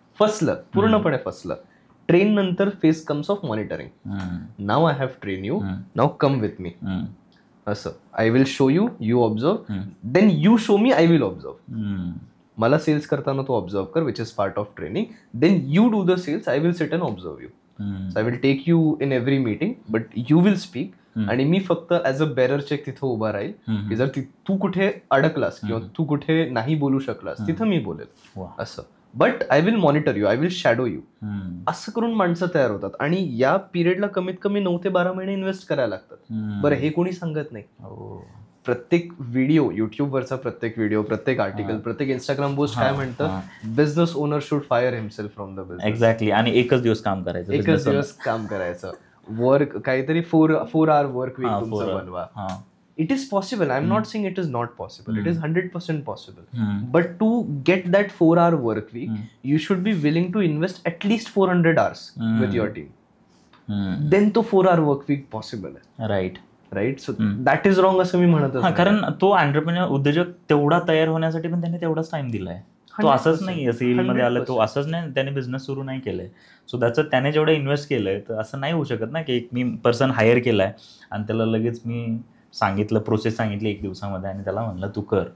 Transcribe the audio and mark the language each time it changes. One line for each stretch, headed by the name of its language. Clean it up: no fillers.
Marathi: फसलं, पूर्णपणे फसलं.
English: Train नंतर phase comes of monitoring. Now I have train you, now come with me. असं I will show you, you observe, then you show me, I will observe.
Marathi: मला cells करताना तो observe कर,
English: Which is part of training. Then you do the sales, I will sit and observe you. I will take you in every meeting, but you will speak.
Marathi: आणि मी फक्त as a bearer check तिथं उभा राहील की जर तू कुठे अडकलास किंवा तू कुठे नाही बोलू शकलास तिथं मी बोलेल असं.
English: But I will monitor you, I will shadow you.
Marathi: असं करून माणसं तयार होतात. आणि या पिरियडला कमीत कमी 9 ते 12 महिने इन्व्हेस्ट करायला लागतात. बरं, हे कोणी सांगत नाही. प्रत्येक व्हिडिओ, युट्यूबवरचा प्रत्येक व्हिडिओ, प्रत्येक आर्टिकल, प्रत्येक इंस्टाग्राम पोस्ट काय म्हणतं,
English: Business owner should fire himself from the business.
Marathi: Exactly. आणि एकच दिवस काम करायचं, एकच दिवस काम करायचं. वर्क काहीतरी 4 hour वर्क वीक तुमचं बनवा.
English: It is possible. I'm not saying it is not possible. It is 100% possible. But to get that 4 hour work week, you should be willing to invest at least 400 hours with your team. Then तो 4 hour work week possible आहे. Right? So that is wrong
Marathi: असं मी म्हणत आहे. कारण तो entrepreneur उद्योजक तेवढा तयार होण्यासाठी पण त्याने तेवढाच टाइम दिलाय. तो असंच नाही सेल मध्ये आला, तो असंच नाही त्याने बिझनेस सुरू नाही केलंय. सो त्याने जेवढं इन्व्हेस्ट केलंय, तर असं नाही होऊ शकत ना की एक मी पर्सन हायर केलाय आणि त्याला लगेच मी सांगितलं, प्रोसेस सांगितली 1 दिवसामध्ये आणि त्याला म्हणलं तू कर.